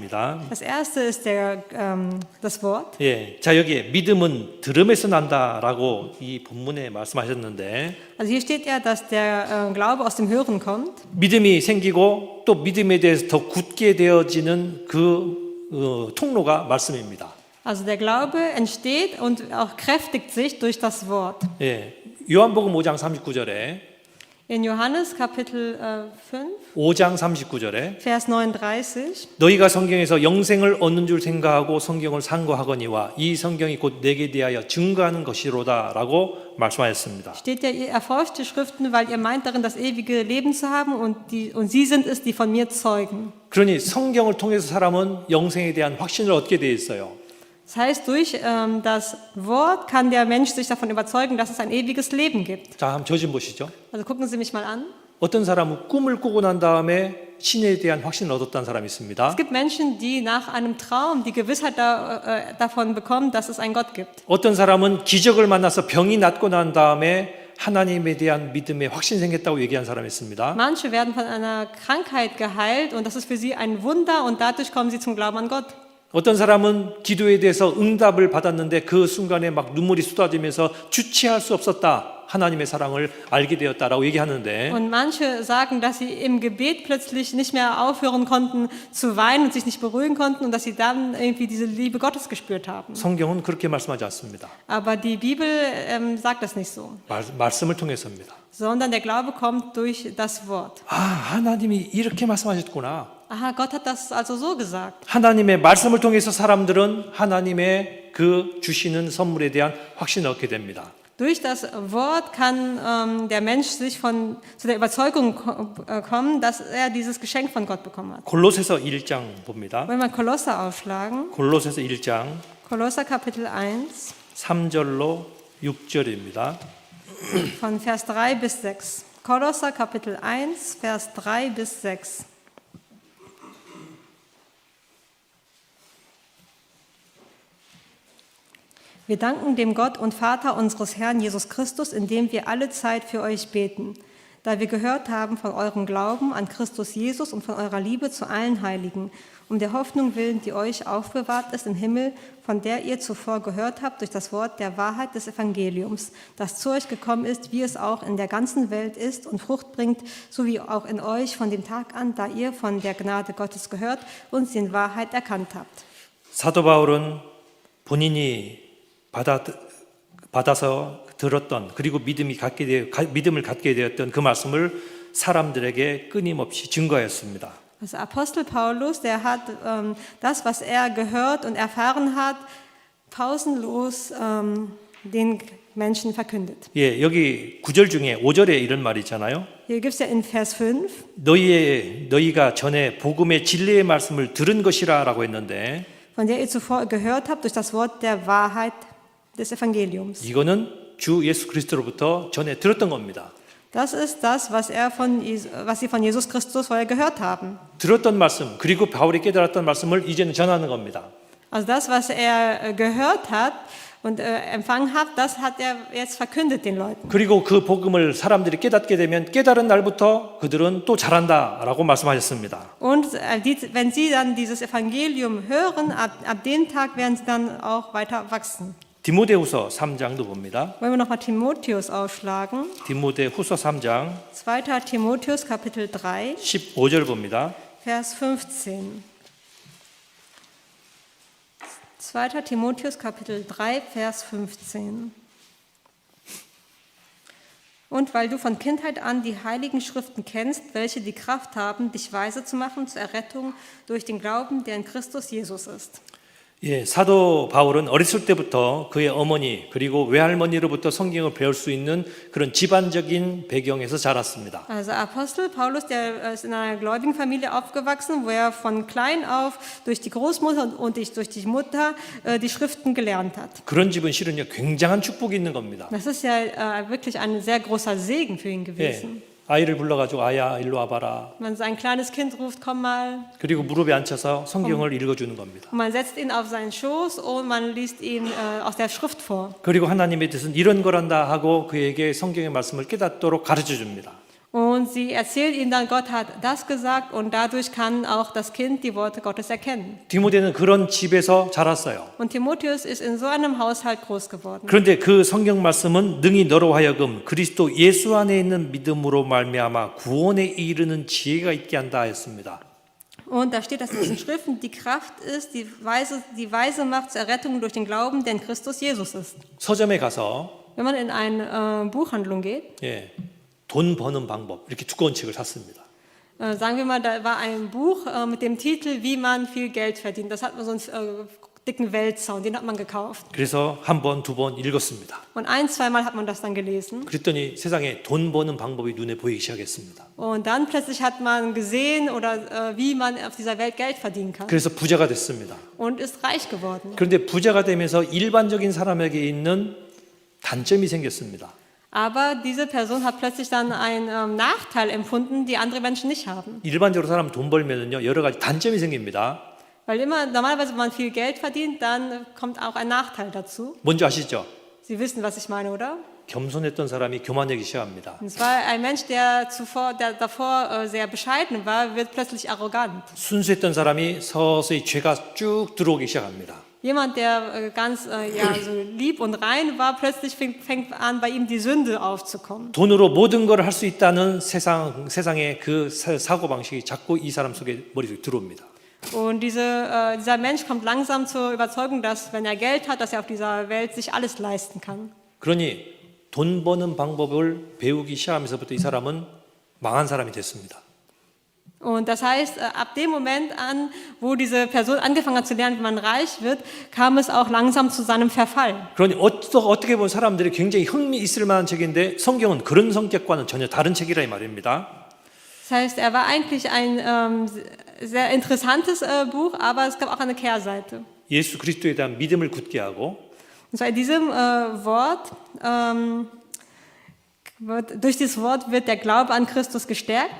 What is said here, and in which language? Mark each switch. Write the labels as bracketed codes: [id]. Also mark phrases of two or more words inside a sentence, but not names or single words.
[ko] 말씀입니다. [de] Das erste ist das Wort. [ko] 예, 자 여기에 믿음은 들음에서 난다라고 이 본문에 말씀하셨는데 [de] Also hier steht ja, dass der Glaube aus dem Hören kommt. [ko] 믿음이 생기고 또 믿음에 대해서 더 굳게 되어지는 그 통로가 말씀입니다. [de] Also der Glaube entsteht und auch kräftigt sich durch das Wort. [ko] 예, 요한복음 5장 39절에 [de] In Johannes Kapitel 5, [ko] 5장 39절에 [de] Vers 39 [ko] 너희가 성경에서 영생을 얻는 줄 생각하고 성경을 상고하거니와 이 성경이 곧 내게 대하여 증거하는 것이로다라고 말씀하셨습니다. [de] steht ja, ihr erforscht die Schriften, weil ihr meint darin das ewige Leben zu haben und sie sind es, die von mir zeugen. [ko] 그러니 성경을 통해서 사람은 영생에 대한 확신을 얻게 돼 있어요. [de] Das heißt, durch das Wort kann der Mensch sich davon überzeugen, dass es ein ewiges Leben gibt. [ko] 자, 한번 저 좀 보시죠. [de] Also gucken Sie mich mal an. [ko] 어떤 사람은 꿈을 꾸고 난 다음에 신에 대한 확신을 얻었다는 사람이 있습니다. [de] Es gibt Menschen, die nach einem Traum die Gewissheit davon bekommen, dass es einen Gott gibt. [ko] 어떤 사람은 기적을 만나서 병이 낫고 난 다음에 하나님에 대한 믿음에 확신 생겼다고 얘기한 사람이 있습니다. [de] Manche werden von einer Krankheit geheilt und das ist für sie ein Wunder und dadurch kommen sie zum Glauben an Gott. [ko] 어떤 사람은 기도에 대해서 응답을 받았는데 그 순간에 막 눈물이 쏟아지면서 주체할 수 없었다. 하나님의 사랑을 알게 되었다라고 얘기하는데 [de] Und manche sagen, dass sie im Gebet plötzlich nicht mehr aufhören konnten zu weinen und sich nicht beruhigen konnten und dass sie dann irgendwie diese Liebe Gottes gespürt haben. [ko] 성경은 그렇게 말씀하지 않습니다. [de] Aber die Bibel sagt das nicht so, [ko] 말씀을 통해서입니다. [de] sondern der Glaube kommt durch das Wort. [ko] 아, 하나님이 이렇게 말씀하셨구나. [de] Aha, Gott hat das also so gesagt. [ko] 하나님의 말씀을 통해서 사람들은 하나님의 그 주시는 선물에 대한 확신을 얻게 됩니다. [de] Durch das Wort kann der Mensch sich zu der Überzeugung kommen, dass er dieses Geschenk von Gott bekommen hat. [ko] 골로새서 1장 봅니다. [de] Wenn wir Kolosser aufschlagen, [ko] 골로새서 1장 [de] Kolosser Kapitel 1, [ko] 3절로 6절입니다. [de] von Vers 3 bis 6. Kolosser Kapitel 1, Vers 3 bis 6. Wir danken dem Gott und Vater unseres Herrn Jesus Christus, indem wir alle Zeit für euch beten, da wir gehört haben von eurem Glauben an Christus Jesus und von eurer Liebe zu allen Heiligen, um der Hoffnung willen, die euch aufbewahrt ist im Himmel, von der ihr zuvor gehört habt durch das Wort der Wahrheit des Evangeliums, das zu euch gekommen ist, wie es auch in der ganzen Welt ist und Frucht bringt, so wie auch in euch von dem Tag an, da ihr von der Gnade Gottes gehört und sie in Wahrheit erkannt habt. [ko] 사도 바울은 본인이 받아서 들었던 그리고 믿음을 갖게 되었던 그 말씀을 사람들에게 끊임없이 증거했습니다. [de] Also Apostel Paulus, der hat das, was er gehört und erfahren hat, pausenlos den Menschen verkündet. [ko] 예, 여기 9절 중에 5절에 이런 말이 있잖아요. [de] Hier gibt es ja in Vers 5, [ko] 너희가 전에 복음의 진리의 말씀을 들은 것이라라고 했는데 [de] von der ihr zuvor gehört habt durch das Wort der Wahrheit des Evangeliums. [ko] 이거는 주 예수 그리스도로부터 전에 들었던 겁니다. [de] Das ist das, was sie von Jesus Christus vorher gehört haben. [ko] 들었던 말씀 그리고 바울이 깨달았던 말씀을 이제는 전하는 겁니다. [de] Also das, was er gehört hat und empfangen hat, das hat er jetzt verkündet den Leuten. [ko] 그리고 그 복음을 사람들이 깨닫게 되면 깨달은 날부터 그들은 또 잘한다라고 말씀하셨습니다. [de] Und wenn sie dann dieses Evangelium hören, ab dem Tag werden sie dann auch weiter wachsen. [ko] 디모데후서 3장도 봅니다. [de] Wollen wir nochmal Timotheus aufschlagen? [ko] 디모데후서 3장 [de] 2. Timotheus Kapitel 3, [ko] 15절 봅니다. [de] Vers 15. 2. Timotheus Kapitel 3, Vers 15. Und weil du von Kindheit an die heiligen Schriften kennst, welche die Kraft haben, dich weise zu machen zur Errettung durch den Glauben, der in Christus Jesus ist. [ko] 예, 사도 바울은 어렸을 때부터 그의 어머니 그리고 외할머니로부터 성경을 배울 수 있는 그런 집안적인 배경에서 자랐습니다. [de] Also Apostel Paulus, der ist in einer gläubigen Familie aufgewachsen, wo er von klein auf durch die Großmutter und durch die Mutter die Schriften gelernt hat. [ko] 그런 집은 실은요 굉장한 축복이 있는 겁니다. [de] Das ist ja wirklich ein sehr großer Segen für ihn gewesen. [ko] 예, 아이를 불러가지고 아야 일로 와봐라. [de] Man ein kleines Kind ruft, komm mal. [ko] 그리고 무릎에 앉혀서 성경을 읽어주는 겁니다. [de] Und man setzt ihn auf seinen Schoß und man liest ihm aus der Schrift vor. [ko] 그리고 하나님의 뜻은 이런 거란다 하고 그에게 성경의 말씀을 깨닫도록 가르쳐 줍니다. [de] Und Und sie erzählt ihm dann, Gott hat das gesagt und dadurch kann auch das Kind die Worte Gottes erkennen. [ko] 디모데는 그런 집에서 자랐어요. [de] Und Timotheus ist in so einem Haushalt groß geworden. [ko] 그런데 그 성경 말씀은 능히 너로 하여금 그리스도 예수 안에 있는 믿음으로 말미암아 구원에 이르는 지혜가 있게 한다 했습니다. [de] Und da steht, dass in diesen Schriften die Kraft ist, die weise Macht zur Errettung durch den Glauben, der in Christus Jesus ist. [ko] 서점에 가서 [de] Wenn man in eine Buchhandlung geht, [ko] 예, 돈 버는 방법 이렇게 두꺼운 책을 샀습니다. [de] sagen wir mal, da war ein Buch mit dem Titel, wie man viel Geld verdient. Das hat man so einen dicken Wälzer und den hat man gekauft. [ko] 그래서 한 번, 두 번 읽었습니다. [de] Und ein-, zweimal hat man das dann gelesen. [ko] 그랬더니 세상에 돈 버는 방법이 눈에 보이기 시작했습니다. [de] Und dann plötzlich hat man gesehen, oder wie man auf dieser Welt Geld verdienen kann. [ko] 그래서 부자가 됐습니다. [de] Und ist reich geworden. [ko] 그런데 부자가 되면서 일반적인 사람에게 있는 단점이 생겼습니다. [de] Aber diese Person hat plötzlich dann einen Nachteil empfunden, die andere Menschen nicht haben. [ko] 일반적으로 사람 돈 벌면은요 여러 가지 단점이 생깁니다. [de] Weil normalerweise, wenn man viel Geld verdient, dann kommt auch ein Nachteil dazu. [ko] 뭔지 아시죠? [de] Sie wissen, was ich meine, oder? [ko] 겸손했던 사람이 교만하기 시작합니다. [de] Und es war ein Mensch, der davor sehr bescheiden war, wird plötzlich arrogant. [ko] 순수했던 사람이 서서히 죄가 쭉 들어오기 시작합니다. [de] Jemand, der ganz so lieb und rein war, plötzlich fängt an, bei ihm die Sünde aufzukommen. [ko] 돈으로 모든 걸 할 수 있다는 세상의 그 사고방식이 자꾸 이 사람 속에 머릿속에 들어옵니다. [de] Und dieser Mensch kommt langsam zur Überzeugung, dass wenn er Geld hat, dass er auf dieser Welt sich alles leisten kann. [ko] 그러니 돈 버는 방법을 배우기 시작하면서부터 이 사람은 망한 사람이 됐습니다. [de] Und das heißt, ab dem Moment an, wo diese Person angefangen hat zu lernen, wie man reich wird, kam es auch langsam zu seinem Verfall. [ko] 그러니 어떻게 보면 사람들이 굉장히 흥미 있을 만한 책인데 성경은 그런 성격과는 전혀 다른 책이라 이 말입니다. [de] Das heißt, er war eigentlich ein sehr interessantes Buch, aber es gab auch eine Kehrseite. [ko] 예수 그리스도에 대한 믿음을 굳게 하고 [de] Und zwar in diesem Wort, durch dieses Wort wird der Glaube an Christus gestärkt